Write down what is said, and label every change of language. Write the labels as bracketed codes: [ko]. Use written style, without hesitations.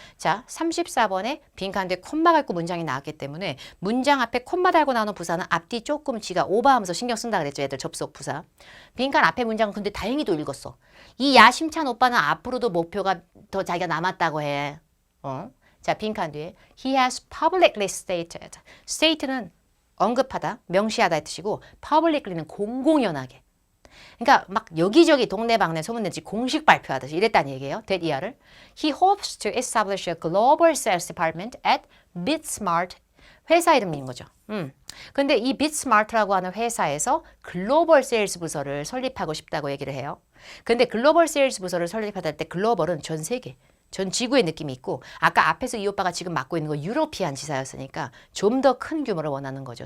[ko] 자, 34번에 빈칸 뒤에 콤마가 있고 문장이 나왔기 때문에 문장 앞에 콤마 달고 나오는 부사는 앞뒤 조금 지가 오버하면서 신경 쓴다 그랬죠. 애들 접속 부사. 빈칸 앞에 문장은 근데 다행히도 읽었어. 이 야심찬 오빠는 앞으로도 목표가 더 자기가 남았다고 해. 자, 빈칸 뒤에 [en] He has publicly stated. [ko] state는 언급하다, 명시하다의 뜻이고 publicly는 공공연하게. 그러니까 막 여기저기 동네방네 소문내지 공식 발표하듯이 이랬다는 얘기예요. [en] that year [ko] 를. [en] He hopes to establish a global sales department at BitSmart. [ko] 회사 이름인 거죠. 근데 이 BitSmart라고 하는 회사에서 글로벌 세일즈 부서를 설립하고 싶다고 얘기를 해요. 근데 글로벌 세일즈 부서를 설립하다 할 때 글로벌은 전 세계, 전 지구의 느낌이 있고 아까 앞에서 이 오빠가 지금 맡고 있는 거 유로피안 지사였으니까 좀 더 큰 규모를 원하는 거죠.